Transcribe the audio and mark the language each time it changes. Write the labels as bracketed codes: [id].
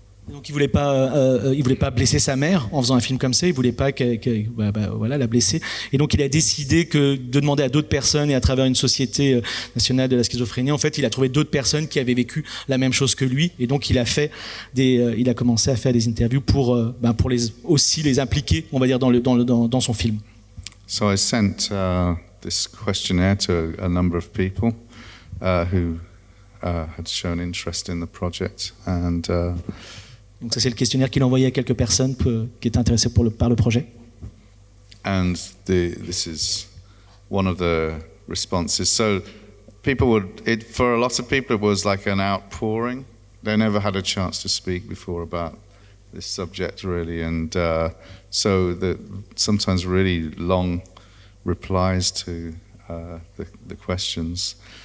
[fr] Donc il voulait pas blesser sa mère en faisant un film comme ça, il voulait pas la blesser, et donc il a décidé de demander à d'autres personnes, et à travers une société nationale de la schizophrénie, en fait il a trouvé d'autres personnes qui avaient vécu la même chose que lui, et donc il a commencé à faire des interviews pour aussi les impliquer, on va dire, dans son film. [en] So I sent this questionnaire to a number of people who had shown interest in the project, and [fr] donc ça c'est le questionnaire qu'il a envoyé à quelques personnes qui étaient intéressées par le projet. [en] And this is one of the responses. So for a lot of people it was like an outpouring. They never had a chance to speak before about this subject really, and so sometimes really long replies to the questions.